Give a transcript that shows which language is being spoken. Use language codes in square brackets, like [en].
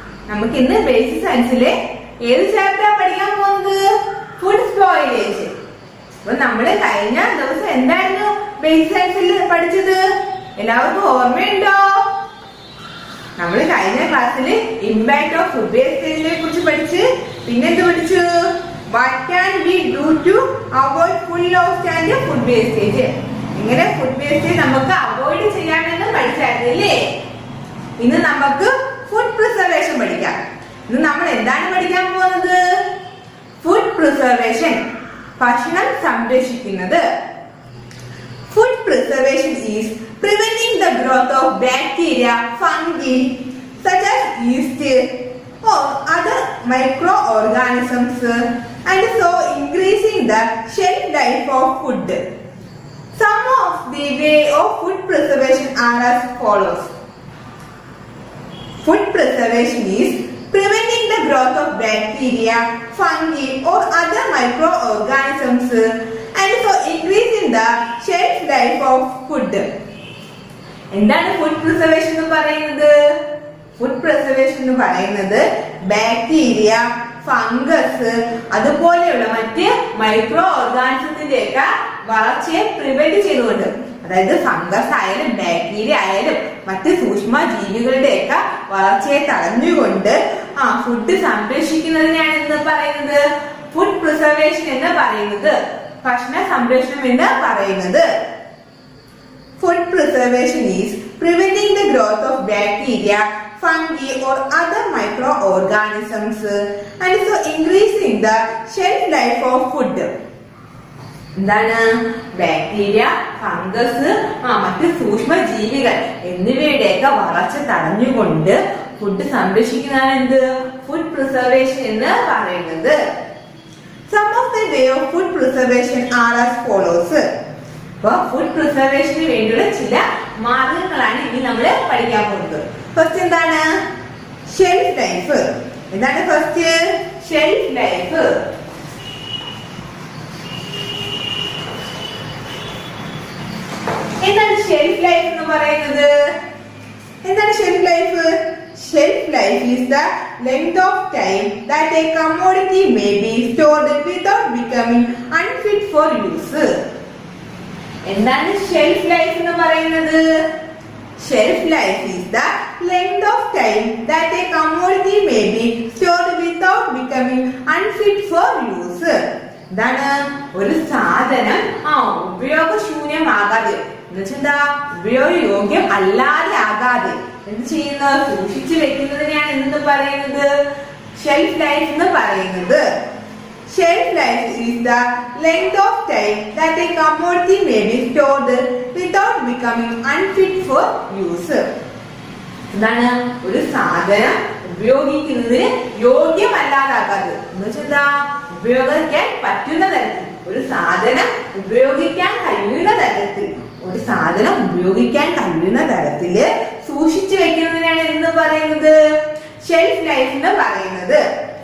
[ml] നമുക്കിന്ന് ബേസിക് സയൻസിലെ ഏത് ചാപ്റ്ററാ പഠിക്കാൻ പോകുന്നത്? Food spoilage. അപ്പൊ നമ്മള് കഴിഞ്ഞ ദിവസം എന്തായിരുന്നു ബേസിക് സയൻസിൽ പഠിച്ചത്? എല്ലാവർക്കും ഓർമ്മയുണ്ടോ? നമ്മൾ കഴിഞ്ഞ ക്ലാസ്സിൽ ഇമ്പാക്ട് ഓഫ് ഫുഡ് വേസ്റ്റേജിനെ കുറിച്ച് പഠിച്ച് പിന്നെ എന്ത് പഠിച്ചു? [en] What can we do to avoid food loss and food wastage? [ml] ഇങ്ങനെ ഫുഡ് വേസ്റ്റേജ് നമുക്ക് അവോയ്ഡ് ചെയ്യാമെന്ന് പഠിച്ചായിരുന്നു അല്ലേ? ഇന്ന് നമുക്ക് ഫുഡ് പ്രിസർവേഷൻ പഠിക്കാം. ഇന്ന് നമ്മൾ എന്താണ് പഠിക്കാൻ പോകുന്നത്? ഫുഡ് പ്രിസർവേഷൻ, ഭക്ഷണം സംരക്ഷിക്കുന്നത്. [en] Food preservation is preventing the growth of bacteria, fungi such as yeast or other microorganisms and so increasing the shelf life of food. Some of the way of food preservation are as follows. Food preservation is preventing the growth of bacteria, fungi or other microorganisms and so increasing the shelf life of food. [ml] എന്താണ് food preservation എന്ന് പറയുന്നത്? Food preservation എന്ന് പറയുന്നത് bacteria, fungus അതുപോലെയുള്ള മറ്റ് micro ഓർഗാനിസത്തിന്റെ ഒക്കെ വളർച്ചയെ prevent ചെയ്തുകൊണ്ട്, അതായത് ഫംഗസ് ആയാലും ബാക്ടീരിയ ആയാലും മറ്റ് സൂക്ഷ്മ ജീവികളുടെ ഒക്കെ വളർച്ചയെ തടഞ്ഞുകൊണ്ട് ഫുഡ് സംരക്ഷിക്കുന്നതിനാണ് എന്ന് പറയുന്നത് ഫുഡ് പ്രിസർവേഷൻ എന്ന് പറയുന്നത്, ഭക്ഷണ സംരക്ഷണം എന്ന് പറയുന്നത്. [en] Food preservation is preventing the growth of bacteria, fungi or other microorganisms and so increasing the shelf life of food. [ml] എന്താണ്? ബാക്ടീരിയ, ഫംഗസ്, മറ്റ് സൂക്ഷ്മ ജീവികൾ എന്നിവയുടെയൊക്കെ വളർച്ച തടഞ്ഞുകൊണ്ട് ഫുഡ് സംരക്ഷിക്കുന്നതാണ് എന്ത്? ഫുഡ് പ്രിസർവേഷൻ എന്ന് പറയുന്നത്. [en] Some of the way of food preservation are as follows. [ml] അപ്പൊ food പ്രിസർവേഷന് വേണ്ടിയുള്ള ചില മാർഗങ്ങളാണ് ഇനി നമ്മൾ പഠിക്കാൻ പോകുന്നത്. ഫസ്റ്റ് എന്താണ്? Shelf life. എന്താണ് ഫസ്റ്റ്? Shelf life. എന്താണ് ഷെൽഫ് ലൈഫ് എന്ന് പറയുന്നത്? എന്താണ് shelf life? [en] Shelf life is the length of time that a commodity may be stored without becoming unfit for use. [ml] എന്താണ് ഷെൽഫ് ലൈഫ് എന്ന് പറയുന്നത്? [en] Shelf life is the length of time that a commodity may be stored without becoming unfit for use. [ml] എന്താണ്? ഒരു സാധനം ഉപയോഗശൂന്യമാകാതെ, എന്നുവെച്ചാ ഉപയോഗയോഗ്യം അല്ലാതെ ആകാതെ എന്ത് ചെയ്യുന്നത്? സൂക്ഷിച്ചു വെക്കുന്നതിനെയാണ് എന്തെന്ന് പറയുന്നത്? ഷെൽഫ് ലൈഫ് എന്ന് പറയുന്നത്. [en] Shelf life is the length of time that a commodity may be stored without becoming unfit for use. [ml] എന്താണ്? ഒരു സാധനം ഉപയോഗിക്കുന്നതിന് യോഗ്യമല്ലാതാകാതെ, എന്നുവെച്ചാ ഉപയോഗിക്കാൻ പറ്റുന്ന തരത്തിൽ, ഒരു സാധനം ഉപയോഗിക്കാൻ കഴിയുന്ന തരത്തിൽ, ഒരു സാധനം ഉപയോഗിക്കാൻ കഴിയുന്ന തരത്തില് സൂക്ഷിച്ചു വെക്കുന്നതിനാണ് എന്ന് പറയുന്നത് ഷെൽഫ് ലൈഫ് എന്ന് പറയുന്നത്.